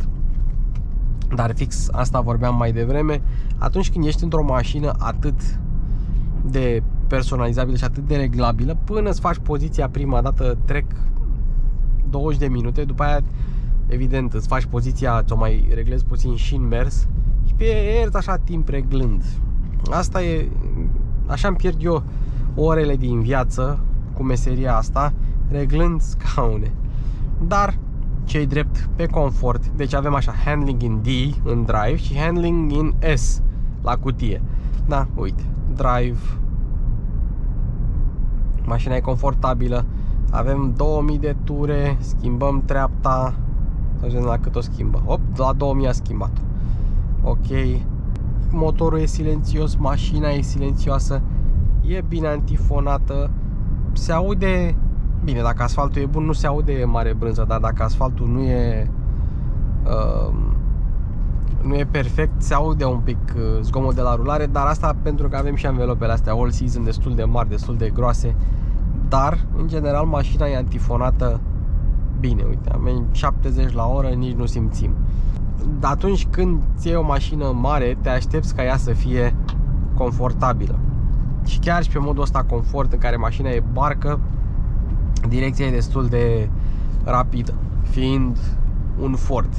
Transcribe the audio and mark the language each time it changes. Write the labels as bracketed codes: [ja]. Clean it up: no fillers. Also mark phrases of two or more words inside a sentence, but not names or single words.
[ro] Dar fix asta vorbeam mai devreme, atunci când ești într-o mașină atât de personalizabilă și atât de reglabilă, până îți faci poziția prima dată trec 20 de minute, după aia evident îți faci poziția, ți-o mai reglezi puțin și în mers și pierzi așa timp reglând. Asta e, așa îmi pierd eu orele din viață cu meseria asta, reglând scaune. Dar ce-i drept, pe confort, deci avem așa [en] handling in D [ro] în drive și [en] handling in S [ro] la cutie. Da, uite, drive, mașina e confortabilă, avem 2000 de ture, schimbăm treapta, să vedem la cât o schimbă. Hop, la 2000 a schimbat-o. Ok, motorul e silențios, mașina e silențioasă, e bine antifonată, se aude bine, dacă asfaltul e bun nu se aude mare brânză, dar dacă asfaltul nu e perfect, se aude un pic zgomot de la rulare, dar asta pentru că avem și anvelopele astea [en] all season [ro] destul de mari, destul de groase, dar în general mașina e antifonată bine, uite, am 70 la oră, nici nu simțim. Dar atunci când ți iei o mașină mare, te aștepți ca ea să fie confortabilă. Și chiar și pe modul ăsta confort în care mașina e barcă, direcția e destul de rapidă, fiind un Ford.